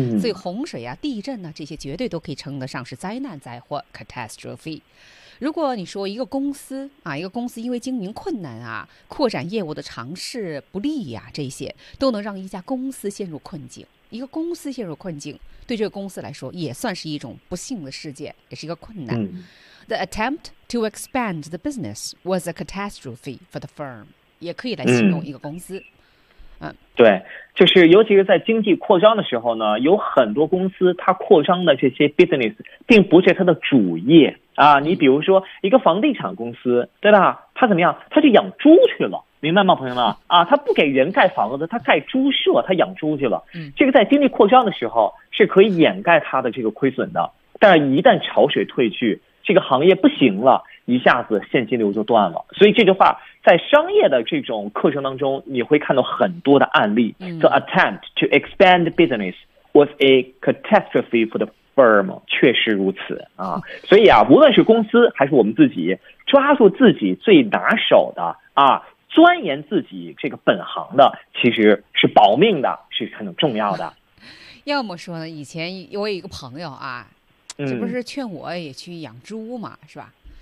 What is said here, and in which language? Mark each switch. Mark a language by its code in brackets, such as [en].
[zh] 所以洪水啊、地震呢、这些绝对都可以称得上是灾难灾祸 catastrophe。如果你说一个公司啊，一个公司因为经营困难啊、扩展业务的尝试不利呀、这些都能让一家公司陷入困境，一个公司陷入困境，对这个公司来说也算是一种不幸的事件，也是一个困难。 [en] The attempt to expand the business was a catastrophe for the firm. [zh] 也可以来形容一个公司。对，就是尤其是在经济扩张的时候呢，有很多公司它扩张的这些 business 并不是它的主业啊。你比如说一个房地产公司，对吧？它怎么样？它就养猪去了，明白吗，朋友们？啊，它不给人盖房子，它盖猪舍，它养猪去了。这个在经济扩张的时候是可以掩盖它的这个亏损的，但是一旦潮水退去，这个行业不行了，一下子现金流就断了。所以这句话在商业的这种课程当中你会看到很多的案例。 [en] The attempt to expand business was a catastrophe for the firm. [zh] 确实如此啊。所以啊，无论是公司还是我们自己，抓住自己最拿手的啊，钻研自己这个本行的，其实是保命的，是很重要的。要么说呢，以前我有一个朋友啊，这不是劝我也去养猪嘛，是吧？